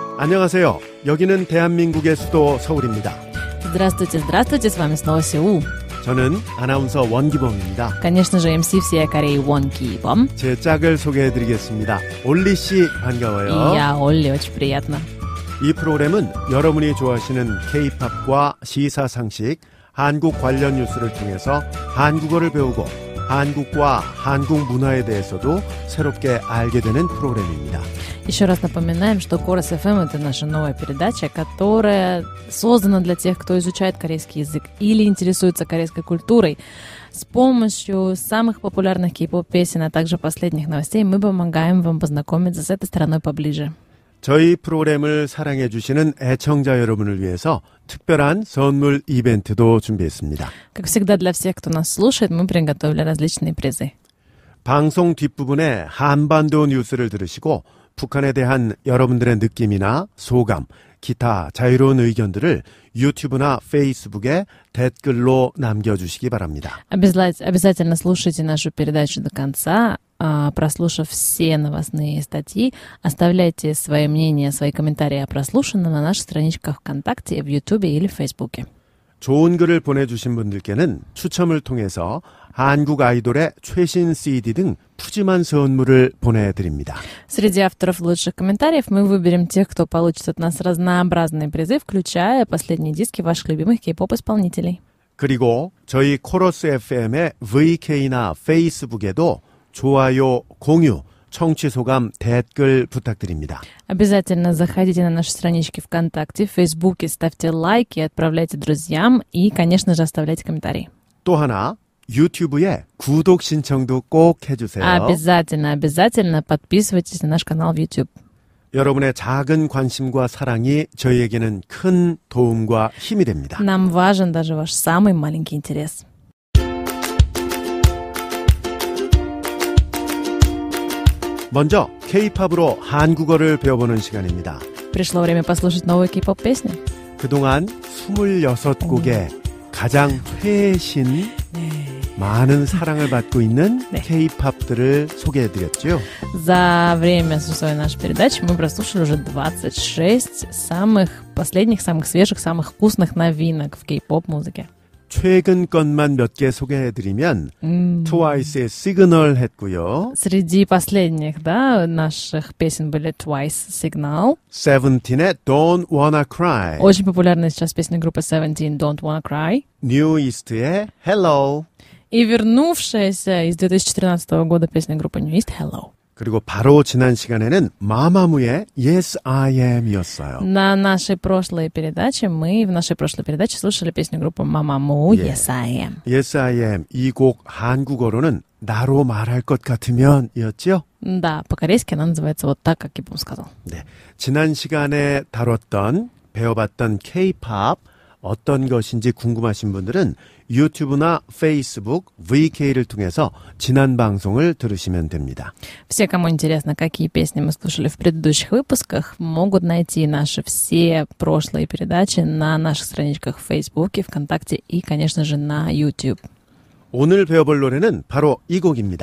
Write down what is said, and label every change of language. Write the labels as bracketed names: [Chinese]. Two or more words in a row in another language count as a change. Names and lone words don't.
[Korean] 안녕하세요. 여기는 대한민국의 수도 서울입니다. [Russian] Здравствуйте, здравствуйте, с вами снова Сеул. [Korean] 저는 아나운서 원기범입니다. [Russian] Конечно же, MC всей Кореи Вон Ки-бом. [Korean] 제 짝을 소개해드리겠습니다. 올리 씨 반가워요. [Russian] И я, Олли, очень приятно. [Korean] 이 프로그램은 여러분이 좋아하시는 K-팝과 시사상식, 한국 관련 뉴스를 통해서 한국어를 배우고 한국과 한국 문화에 대해서도 새롭게 알게 되는 프로그램입니다. [Russian] Еще раз напоминаем, что Корос FM — это наша новая передача, которая создана для тех, кто изучает корейский язык или интересуется корейской культурой. С помощью самых популярных кей-поп песен, а также последних новостей мы помогаем вам познакомиться с этой страной поближе. [Korean] 저희 프로그램을 사랑해 주시는 애청자 여러분을 위해서 특별한 선물 이벤트도 준비했습니다. [Russian] Как всегда, для всех, кто нас слушает, мы приготовили различные призы. [Korean] 방송 뒷부분에 한반도 뉴스를 들으시고 북한에 대한 여러분들의 느낌이나 소감, 기타 자유로운 의견들을 유튜브나 페이스북에 댓글로 남겨주시기 바랍니다. [Russian] Обязательно слушайте нашу передачу до конца. Прослушав все новостные статьи, оставляйте свои мнения, свои комментарии о прослушанном на наших страничках ВКонтакте, в Ютубе или в Фейсбуке. [Korean] 좋은 글을 보내주신 분들께는 추첨을 통해서 한국 아이돌의 최신 CD 등 푸짐한 선물을 보내드립니다. [Russian] Среди авторов лучших комментариев мы выберем тех, кто получит от нас разнообразные призы, включая последние диски ваших любимых кей-поп-исполнителей. [Korean] 그리고 저희 코러스 FM의 VK나 페이스북에도 좋아요, 공유, 청취 소감, 댓글 부탁드립니다. [Russian] Обязательно заходите на наши странички ВКонтакте, в Фейсбуке, ставьте лайки, отправляйте друзьям и, конечно же, оставляйте комментарии. [Korean] 또 하나, 유튜브에 구독 신청도 꼭 해주세요. [Russian] Обязательно подписывайтесь на наш канал в YouTube. [Korean] 여러분의 작은 관심과 사랑이 저희에게는 큰 도움과 힘이 됩니다. [Russian] Нам важен даже ваш самый маленький интерес. [Korean] 먼저 K-팝으로 한국어를 배워보는 시간입니다. [Russian] Пришло время послушать новые кей-поп песни. [Korean] 그동안 26곡의 가장 최신 많은 사랑을 받고 있는 K-팝들을 소개해드렸죠. [Russian] За время своей нашей передачи мы прослушали уже 26 самых последних, самых свежих, самых вкусных новинок в кей-поп музыке. [Korean] 최근 것만 몇 개 소개해드리면 트와이스의 시그널 했고요. [Russian] Среди последних, наших песен были Twice, Signal. [Korean] 세븐틴의 Don't Wanna Cry. [Russian] Очень популярная сейчас песня группы Seventeen, Don't Wanna Cry. [Korean] New East의 Hello. [Russian] И вернувшаяся из 2013 года песня группы New East, Hello. [Korean] 그리고 바로 지난 시간에는 마마무의 Yes I Am이었어요. [Russian] В нашей прошлой передаче слушали песню группы Mamamoo, Yes I Am. [Korean] Yes I Am 이 곡 한국어로는 나로 말할 것 같으면 이었죠? [Russian] Да, по-корейски она называется вот так, как Ибум сказал. [Korean] 네, 지난 시간에 배워봤던 K-팝 어떤 것인지 궁금하신 분들은 유튜브나 페이스북, VK를 통해서 지난 방송을 들으시면 됩니다. [Russian] Все, кому интересно, какие песни мы слушали в предыдущих выпусках, могут найти наши все прошлые передачи на наших страничках в Фейсбуке, ВКонтакте и, конечно же, на YouTube. [Korean] 오늘 배워볼 노래는 바로 이 곡입니다.